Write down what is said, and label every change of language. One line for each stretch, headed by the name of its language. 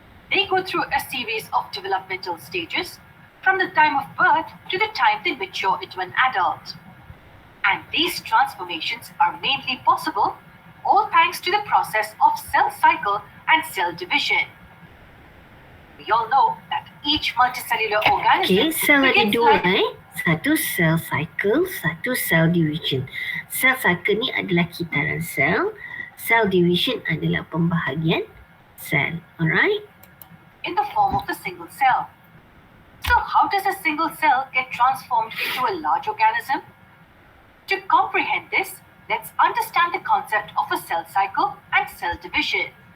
English: They go through a series of developmental stages from the time of birth to the time they mature into an adult. And these transformations are mainly possible all thanks to the process of cell cycle and cell division. We all know that each multicellular organism
Malay: Okay, sel ada dua Satu cell cycle, satu cell division. Cell cycle ni adalah kitaran sel. Cell division adalah pembahagian sel. Alright?
English: In the form of a single cell. So how does a single cell get transformed into a large organism? To comprehend this, let's understand the concept of a cell cycle and cell division.